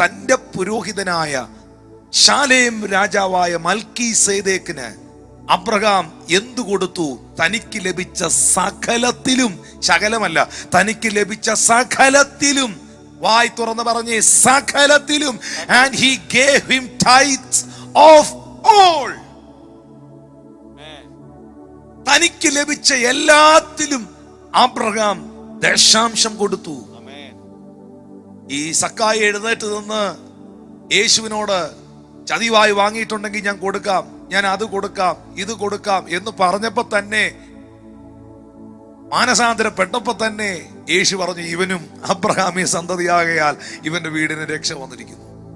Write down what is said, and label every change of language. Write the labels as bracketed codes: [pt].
[ml] തന്റെ പുരോഹിതനായ ശാലേം രാജാവായ മൽക്കീസേദെക്കിന് അബ്രഹാം എന്തു കൊടുത്തു? തനിക്ക് ലഭിച്ച സകലത്തിലും, ശകലമല്ല, തനിക്ക് ലഭിച്ച സകലത്തിലും, വായി തുറന്ന് പറഞ്ഞേ, സകലത്തിലും. [en] and he gave him tithes of all. [ml] തനിക്ക് ലഭിച്ച എല്ലാത്തിലും അബ്രഹാം ദശാംശം കൊടുത്തു. ഈ സക്കായി എഴുന്നേറ്റ് നിന്ന് യേശുവിനോട് ചതിവായി വാങ്ങിയിട്ടുണ്ടെങ്കിൽ ഞാൻ കൊടുക്കാം, ഞാൻ അത് കൊടുക്കാം, ഇത് കൊടുക്കാം എന്ന് പറഞ്ഞപ്പോ തന്നെ, മാനസാന്തരപ്പെട്ടപ്പോ തന്നെ യേശു പറഞ്ഞു, ഇവനും അബ്രഹാമിയ സന്തതിയാകയാൽ ഇവന്റെ വീടിന് രക്ഷ വന്നിരിക്കുന്നു.